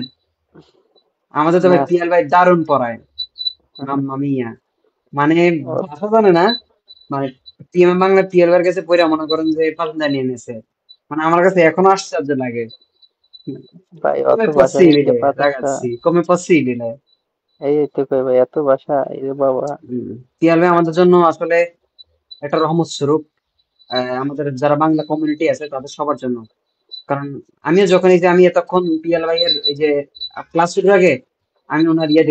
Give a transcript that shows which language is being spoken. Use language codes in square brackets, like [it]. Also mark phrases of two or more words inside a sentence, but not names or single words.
[bn] আমাদের তো ভাই না, পিয়াল ভাই দারুণ পড়ায়, [it] mamma mia, [bn] মানে ওর ভাষা জানে না, মানে TMM বাংলা পিয়াল ভাইয়ের কাছে পড়ে মনে করেন যে পাতেনটা নিয়ে নিয়েছে, মানে আমার কাছে এখনো আশ্চর্য লাগে। ভাই অত [it] Come è [bn] ভাষা শিখে [it] possibile, [bn] পাতেনটা, [it] ragazzi? Come è possibile? [bn] এই তো কই ভাই এত ভাষা, এই রে বাবা, পিয়াল ভাই আমাদের জন্য আসলে একটা রহমত স্বরূপ, আমাদের যারা বাংলা কমিউনিটি আছে তাদের সবার জন্য। কারণ আমিও যখন এই যে আমি এতক্ষণ পিয়াল ভাইয়ের এই যে ক্লাস শুরুর আগে আমি ওনার ইয়ে